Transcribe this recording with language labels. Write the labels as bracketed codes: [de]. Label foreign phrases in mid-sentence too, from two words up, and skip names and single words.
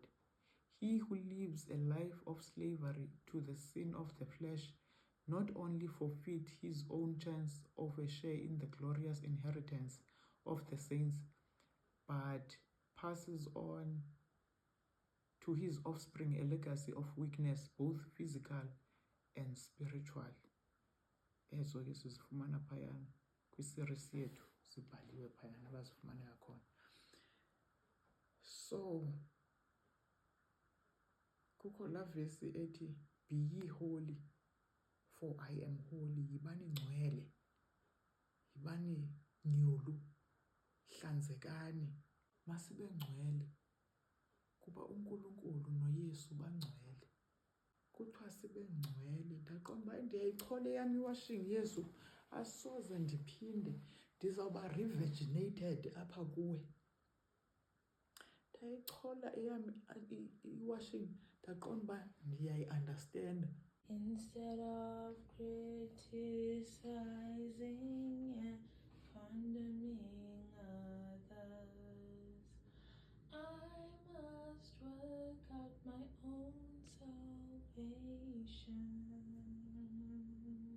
[en] He who lives a life of slavery to the sin of the flesh not only forfeit his own chance of a share in the glorious inheritance of the saints, but passes on to his offspring a legacy of weakness, both physical and spiritual. [xh] Ezo ke sizifumana phayana kwi-series yethu, zibhaliwe phayana abazifumaneka khona. So kukho la vesi ethi, [en] Be ye holy, for I am holy. [xh] Yibani ngcwele, yibani nyulu, hlanzekani, masibe ngcwele, kuba uNkulunkulu noYesu bangcwele. Kuthiwa sibe ngcwele. Ndaqonda uba ndiyayichola eyam iwashing Yesu, asoze ndiphinde, ndizawuba revirginated apha kuwe. Ndayichola eyam iwashing, ndaqonda uba ndiyayi-understanda. [en] Instead of criticizing and condemning others, I must work out my own salvation.